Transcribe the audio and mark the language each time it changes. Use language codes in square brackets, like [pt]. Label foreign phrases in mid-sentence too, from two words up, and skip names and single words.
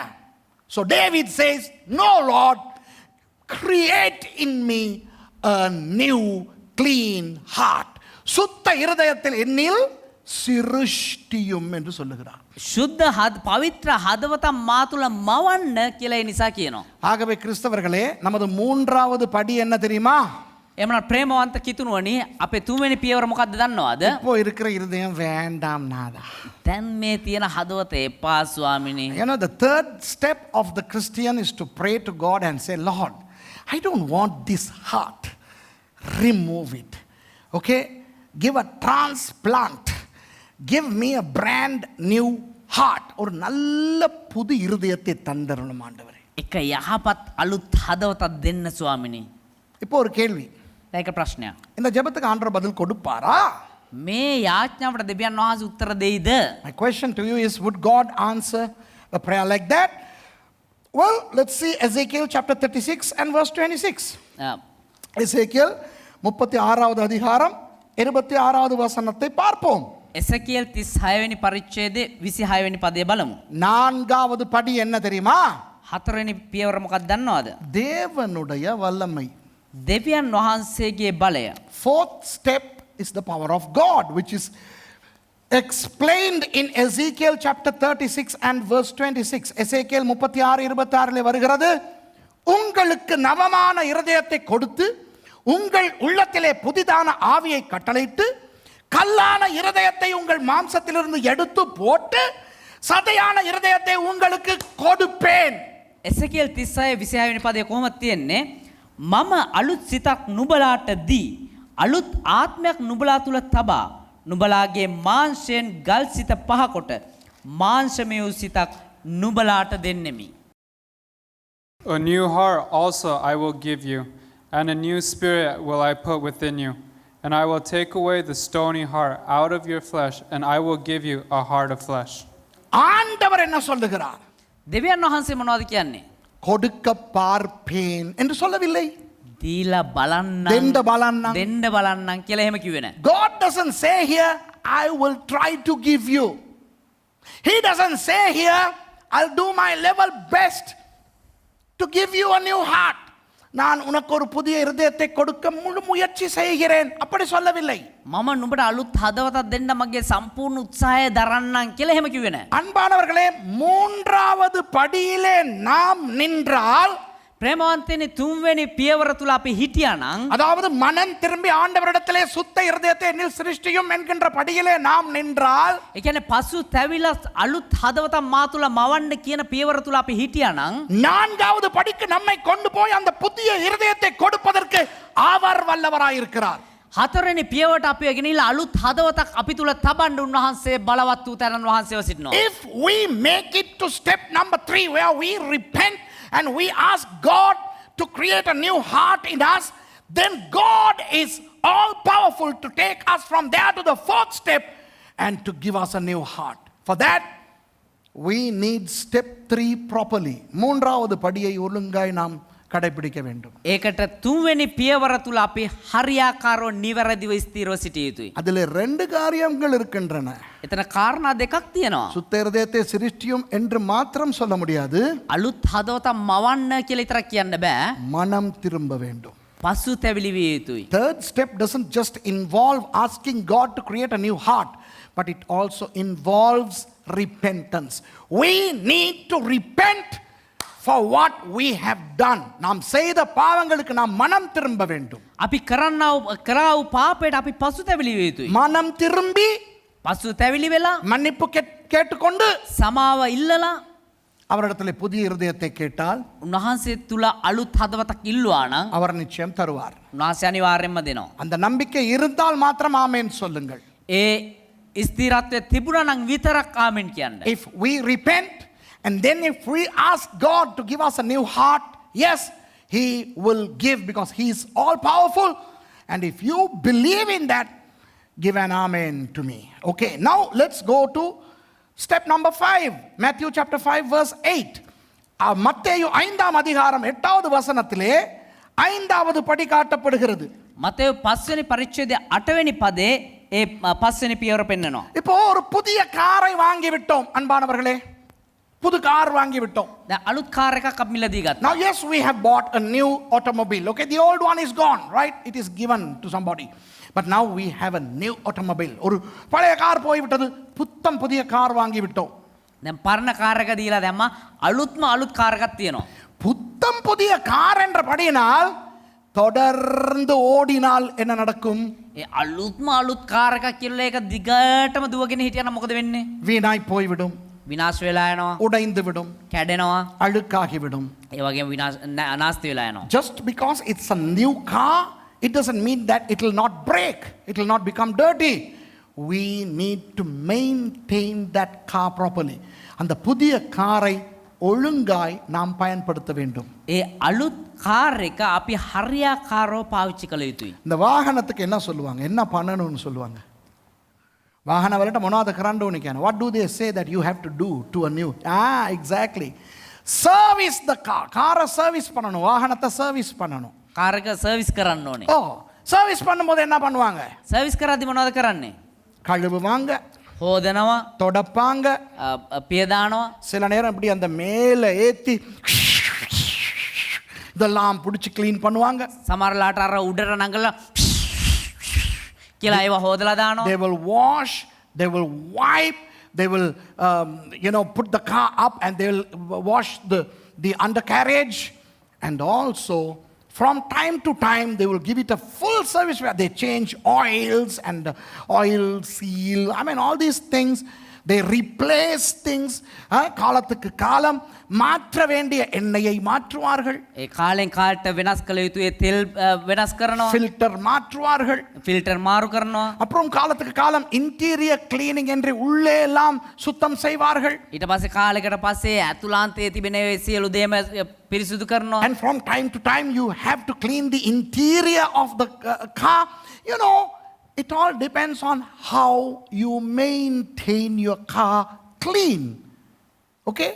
[en] So David says, no, Lord, create in me a new clean heart. [ta] சுத்த இருதயத்தில் என்னில் சிருஷ்டியும் என்று சொல்லுகிறார். [si] සුද්ධ පවිත්‍ර හදවත මා තුළ මවන්න කියලා ඒ නිසා කියනවා. [ta] ஆகவே கிறிஸ்தவர்களே, நமது 3வது படி என்ன தெரியுமா? [si] එමන ප්‍රේමවන්ත කිතුනුවනි අපේ තුන්වෙනි පියවර මොකක්ද දන්නවද? [ta] இப்போ இருக்கிற இருதயம் வேண்டாம் நாதா. [si] දැන් මේ තියෙන හදවත එපා ස්වාමිනේ. [en] You know, the third step of the Christian is to pray to God and say, Lord, I don't want this heart. Remove it. Okay? Give a transplant. Give me a brand new heart. [ta] ஒரு நல்ல புது இருதயத்தை தந்தரணும் ஆண்டவரே. [si] එක යහපත් අලුත් හදවතක් දෙන්න ස්වාමිනේ. [ta] இப்போ ஒரு கேள்வி. [si] ඒක ප්‍රශ්නයක්. [ta] இந்த ஜெபத்துக்கு ஆண்டவர் பதில் கொடுப்பாரா? [si] මේ යාඥාවට දෙවියන් වහන්සේ උත්තර දෙයිද? [en] My question to you is, would God answer a prayer like that? Well, let's see Ezekiel chapter 36 and verse 26. [ta] Ezekiel 36வது அதிகாரம் 26வது வசனத்தை பார்ப்போம். [si] එසකියල් 36 වෙනි පරිච්ඡේදයේ 26 වෙනි පදය බලමු. [ta] நான்காவது படி என்ன தெரியுமா? [si] හතරවෙනි පියවර මොකක්ද දන්නවද? [ta] தேவனுடைய வல்லமை. [si] දෙවියන් වහන්සේගේ බලය. [en] Fourth step is the power of God, which is explained in Ezekiel chapter 36 and verse 26. [ta] Ezekiel 36:26 வருகிறது. உங்களுக்கு நவமான இருதயத்தை கொடுத்து உங்கள் உள்ளத்திலே புதிதான ஆவியை கட்டளையிட்டு கல்லான இருதயத்தை உங்கள் மாம்சத்திலிருந்து எடுத்து போட்டு சதையான இருதயத்தை உங்களுக்கு கொடுப்பேன். [si] එසකියල් 36 වෙනි පදයේ කොහොමද තියෙන්නේ? මම අලුත් සිතක් නුඹලාට දී අලුත් ආත්මයක් නුඹලා තුල තබා නුඹලාගේ මාංශයෙන් ගල් සිත පහකොට මාංශමය වූ සිතක් නුඹලාට දෙන්නෙමි. [en] A new heart also I will give you, and a new spirit will I put within you. And I will take away the stony heart out of your flesh, and I will give you a heart of flesh. [ta] ஆண்டவர் என்ன சொல்லுகிறார்? [si] දෙවියන් වහන්සේ මොනවද කියන්නේ? [ta] கொடுக்க பார்ப்பேன் என்று சொல்லவில்லை. [si] දීලා බලන්නම් දෙන්න බලන්නම්. දෙන්න බලන්නම් කියලා එහෙම කිව්වේ නැහැ. [en] God doesn't say here, I will try to give you. He doesn't say here, I'll do my level best to give you a new heart. [ta] நான் உனக்கு ஒரு புதிய இருதயத்தை கொடுக்க முழு முயற்சி செய்கிறேன் அப்படி சொல்லவில்லை. [si] මම නුඹට අලුත් හදවතක් දෙන්න මගේ සම්පූර්ණ උත්සාහය දරන්නම් කියලා එහෙම කිව්වේ නැහැ. [ta] அன்பானவர்களே, மூன்றாவது படியிலே நாம் நின்றால், [si] ප්‍රේමවන්තයනි තුන්වෙනි පියවර තුල අපි හිටියානම් [ta] அதாவது மனம் திரும்பி ஆண்டவரிடத்திலே சுத்த இருதயத்தை என்னில் சிருஷ்டியும் என்கின்ற படியிலே நாம் நின்றால், [si] ඒ කියන්නේ පසු තැවිලා අලුත් හදවතක් මා තුල මවන්න කියන පියවර තුල අපි හිටියානම් [ta] நான்காவது படிக்கு நம்மை கொண்டு போய் அந்த புதிய இருதயத்தை கொடுப்பதற்கு அவர் வல்லவராயிருக்கிறார். [si] හතරවෙනි පියවරට අපි ගෙනිලා අලුත් හදවතක් අපි තුල තබන්න උන්වහන්සේ බලවත් වූ තරණ වහන්සේව සිටිනවා. [en] If we make it to step number 3 where we repent and we ask God to create a new heart in us, then God is all powerful to take us from there to the fourth step and to give us a new heart. For that, we need step 3 properly. [ta] மூன்றாவது படியை ஒழுங்காய் நாம் கடைபிடிக்க வேண்டும். [si] ඒකට තුන්වෙනි පියවර තුල අපි හරියාකාරව නිවැරදිව ස්ථිරව සිටිය යුතුයි. [ta] அதிலே 2 காரியங்கள் இருக்கின்றன. [si] එතන කාරණා දෙකක් තියෙනවා. [ta] சுத்த இருதயத்தை சிருஷ்டியும் என்று மாத்திரம் சொல்ல முடியாது. [si] අලුත් හදවතක් මවන්න කියලා විතරක් කියන්න බෑ. [ta] மனம் திரும்ப வேண்டும். [si] පසු තැවිලි විය යුතුයි. [en] Third step doesn't just involve asking God to create a new heart, but it also involves repentance. We need to repent for what we have done. [ta] நாம் செய்த பாவங்களுக்கு நாம் மனம் திரும்ப வேண்டும். [si] අපි කරාවු පාපයට අපි පසු තැවිලි විය යුතුයි. [ta] மனம் திரும்பி [si] පසු තැවිලි වෙලා [ta] மன்னிப்பு கேட்டுக்கொண்டு [si] සමාව ඉල්ලලා [ta] அவரிடத்தில் புதிய இருதயத்தை கேட்டால் [si] උන්වහන්සේ තුල අලුත් හදවතක් ඉල්ලුවා නම් [ta] அவர் நிச்சயம் தருவார். [si] උන්වහන්සේ අනිවාර්යෙන්ම දෙනවා. [ta] அந்த நம்பிக்கை இருந்தால் மாத்திரம் ஆமென் சொல்லுங்கள். [si] ඒ ස්ථිරත්වය තිබුණා නම් විතරක් ආමෙන් කියන්න. [en] If we repent and then if we ask God to give us a new heart, yes, He will give because He is all powerful. And if you believe in that, give an amen to me. Okay, now let's go to step number 5. Matthew chapter 5 verse 8. [ta] மத்தேயு 5ஆம் அதிகாரம் 8வது வசனத்திலே 5வது படி காட்டப்படுகிறது. [si] මතෙව් 5 වෙනි පරිච්ඡේදයේ 8 වෙනි පදේ ඒ 5 වෙනි පියවර පෙන්නනවා. [ta] இப்போ ஒரு புதிய காரை வாங்கி விட்டோம் அன்பானவர்களே. புது கார் வாங்கி விட்டோம். [si] දැන් අලුත් කාර් එකක් අපි මිලදී ගත්තා. [en] Now yes, we have bought a new automobile. Okay, the old one is gone, right? It is given to somebody. But now we have a new automobile. [ta] ஒரு பழைய கார் போய் விட்டது, புத்தம் புதிய கார் வாங்கி விட்டோம். [si] දැන් පරණ කාර් එක දීලා දැම්මා අලුත්ම අලුත් කාර් එකක් තියෙනවා. [ta] புத்தம் புதிய கார் என்ற படியினால் தொடர்ந்து ஓடினால் என்ன நடக்கும்? [si] ඒ අලුත් කාර් එකක් කියලා ඒක දිගටම දුවගෙන හිටියනම් මොකද වෙන්නේ? [ta] வீணாய் போய்விடும், [si] විනාශ වෙලා යනවා, [ta] உடைந்து விடும், [si] කැඩෙනවා, [ta] அழுக்காகிவிடும். [si] ඒ වගේම අනාස්ති වෙලා යනවා. [en] Just because it's a new car, it doesn't mean that it will not break, it will not become dirty. We need to maintain that car properly. [ta] அந்த புதிய காரை ஒழுங்காய் நாம் பயன்படுத்த வேண்டும். [si] ඒ අලුත් කාර් එක අපි හරියාකාරව පාවිච්චි කළ යුතුයි. [ta] இந்த வாகனத்துக்கு என்ன சொல்லுவாங்க, என்ன பண்ணணும்னு சொல்லுவாங்க? [si] வாகன වලට මොනවද කරන්න ඕනේ කියන? [en] What do they say that you have to do to a new? Exactly. Service the car. [ta] காரை சர்வீஸ் பண்ணணும், வாகனத்தை சர்வீஸ் பண்ணணும். [si] කාර් එක සර්විස් කරන්න ඕනේ. [ta] சர்வீஸ் பண்ணும்போது என்ன பண்ணுவாங்க? [si] සර්විස් කරද්දි මොනවද කරන්නේ? [ta] கழுவுவாங்க, [si] හොදනවා, [ta] தொடப்பாங்க, [si] පියදානවා. [ta] சில நேரம் இப்படி அந்த மேல ஏத்தி இதெல்லாம் பிடிச்சி க்ளீன் பண்ணுவாங்க. [si] සමහරලාට අර උඩට නඟලා කියලා ඒවා හොදලා දානවා. [en] They will wash, they will wipe, they will put the car up and they will wash the undercarriage, and also from time to time they will give it a full service where they change oils and oil seal, all these things. They replace things. [ta] காலத்துக்கு காலம் மாற்ற வேண்டிய எண்ணெயை மாற்றுவார்கள். [si] ඒ කාලෙන් කාලට වෙනස් කළ යුතු ඒ තෙල් වෙනස් කරනවා. [ta] ஃபில்டர் மாற்றுவார்கள். [si] ෆිල්ටර් මාරු කරනවා. [ta] அப்புறம் காலத்துக்கு காலம் [en] interior cleaning [ta] என்று உள்ளே எல்லாம் சுத்தம் செய்வார்கள். [si] ඊට පස්සේ කාලයකට පස්සේ ඇතුළාන්තයේ තිබෙන ඒ සියලු දේම පිරිසිදු කරනවා. [en] And from time to time you have to clean the interior of the car. It all depends on how you maintain your car clean. Okay?